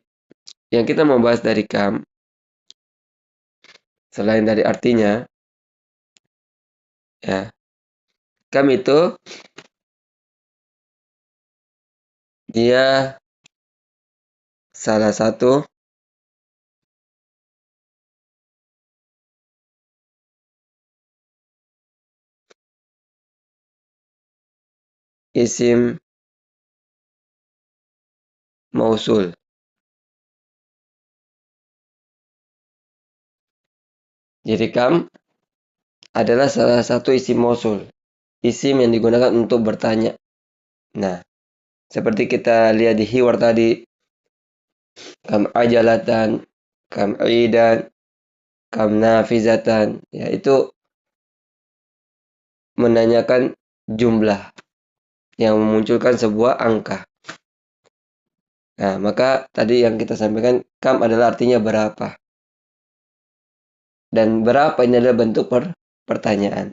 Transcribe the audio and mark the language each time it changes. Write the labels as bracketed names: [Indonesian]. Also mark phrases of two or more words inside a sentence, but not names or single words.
[Indonesian] Yang kita mau bahas dari kam, selain dari artinya, ya, kam itu dia salah satu [Arabic] اسم موصول. [Indonesian] Jadi kam adalah salah satu [Arabic] اسم موصول. [Indonesian] Isim yang digunakan untuk bertanya. Nah, seperti kita lihat di hiwar tadi, [Arabic] كم عجلةً، كم يدًا، كم نافذةً. [Indonesian] Ya, itu menanyakan jumlah yang memunculkan sebuah angka. Nah, maka tadi yang kita sampaikan, kam adalah artinya berapa. Dan berapa ini adalah bentuk pertanyaan.